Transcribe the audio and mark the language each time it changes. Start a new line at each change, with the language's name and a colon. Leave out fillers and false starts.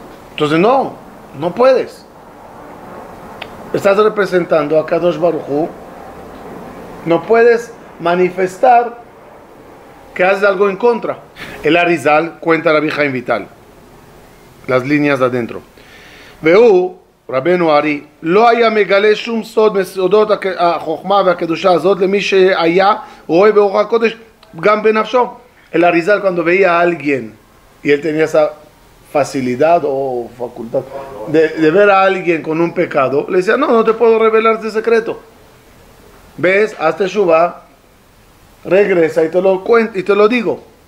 Spanish: Entonces no puedes. Estás representando a Kadosh Baruj Hu, no puedes manifestar que haces algo en contra. El Arizal cuenta Rabbi Chaim Vital, las líneas de adentro. Veu,
Hebrew: Rabbeinu Ari, לא היה מגלה שום סוד מסודות החוכמה והקדושה הזאת למי שהיה רואה באור הקודש גם בנפשו.
Spanish: El Arizal, cuando veía a alguien y él tenía esa facilidad o facultad de ver a alguien con un pecado, le decía, no te puedo revelar este secreto. ¿Ves? Hazte teshuva, regresa y te lo cuento y te lo digo.